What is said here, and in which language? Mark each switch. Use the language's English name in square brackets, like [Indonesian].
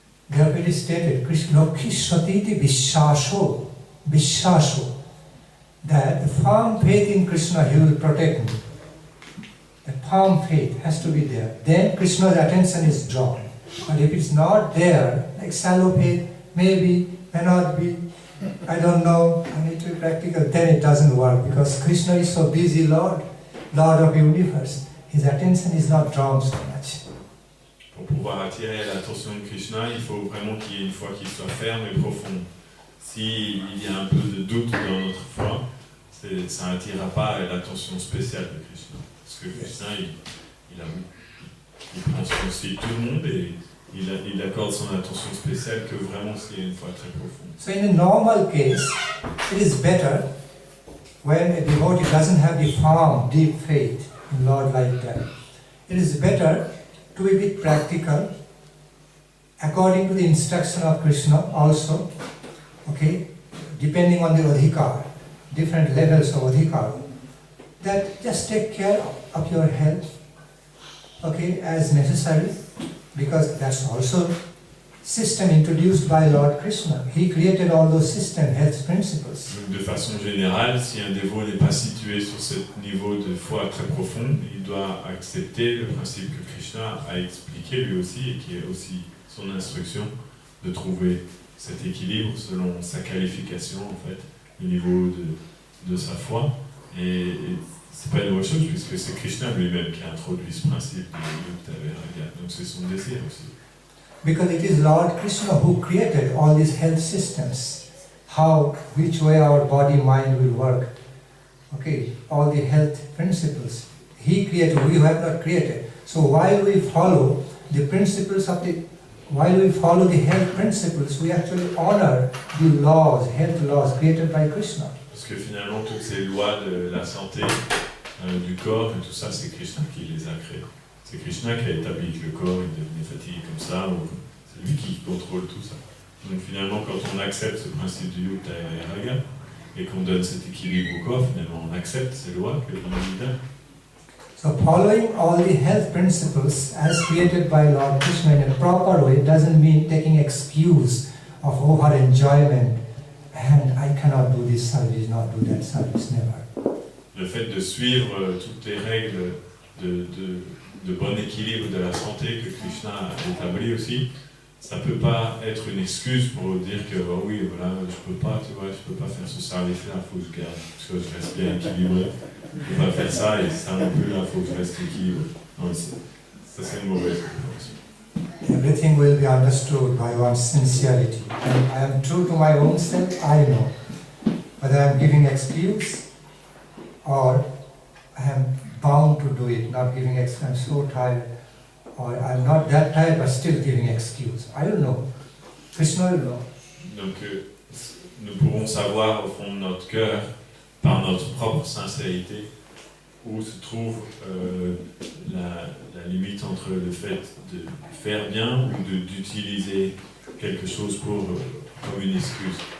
[English] Therefore stated, Krishna Kishatiti Vishasho, that the firm faith in Krishna, he will protect me. The firm faith has to be there. Then Krishna's attention is drawn. But if it's not there, like shallow faith, maybe, may not be, I don't know, I need to be practical, then it doesn't work because Krishna is so busy Lord of universe. his attention is not drawn so much. [French] Pour pouvoir attirer l'attention de Krishna, il faut vraiment qu'il y ait une foi qui soit ferme et profonde. S'il y a un peu de doute dans notre foi, ça n'attirera pas l'attention spéciale de Krishna. Parce que Krishna, il prend soin de tout le monde et il accorde son attention spéciale que vraiment s'il y a une foi très profonde. [English] So in a normal case, it is better when a devotee doesn't have the firm, deep faith in Lord like that. It is better to be a bit practical, according to the instruction of Krishna also, okay, depending on the adhikar, different levels of adhikar, that just take care of your health, okay, as necessary, because that's also system introduced by Lord Krishna. He created all those system health principles. [French] Donc de façon générale, si un dévot n'est pas situé sur ce niveau de foi très profonde, il doit accepter le principe que Krishna a expliqué lui aussi et qui est aussi son instruction de trouver cet équilibre selon sa qualification en fait, le niveau de sa foi. Et c'est pas une nouvelle chose puisque c'est Krishna lui-même qui a introduit ce principe de Yukta Vairagya. Donc c'est son désir aussi. [English] Because it is Lord Krishna who created all these health systems, which way our body, mind will work. Okay, all the health principles. He created, we have not created. So while we follow the principles while we follow the health principles, we actually honor the laws, health laws created by Krishna. [French] Parce que finalement, toutes ces lois de la santé, du corps et tout ça, c'est Krishna qui les a créées. C'est Krishna qui a établi que le corps il devenait fatigué comme ça, ou c'est lui qui contrôle tout ça. Donc finalement, quand on accepte ce principe du Yukta et Vairagya, et qu'on donne cet équilibre au corps, finalement on accepte ces lois que l'on lui donne. [English] So following all the health principles as created by Lord Krishna in a proper way doesn't mean taking excuse of over enjoyment and I cannot do this service, not do that service, never. [French] Le fait de suivre toutes les règles de bon équilibre de la santé que Krishna a établi aussi, ça ne peut pas être une excuse pour dire que oh oui, voilà, je peux pas faire ce service-là, il faut que je garde, parce que je reste bien équilibré. Je ne peux pas faire ça et ça non plus, là, il faut que je reste équilibré. Non, ça c'est une mauvaise réponse. [English] Everything will be understood by one's sincerity. And I am true to my own self, I know. Whether I am giving excuse or I am bound to do it, not giving excuse, I'm so tired, or I'm not that tired but still giving excuse. I don't know. Krishna will know. [French] Donc nous pourrons savoir au fond de notre cœur, par notre propre sincérité, où se trouve la limite entre le fait de faire bien ou d'utiliser quelque chose comme une excuse.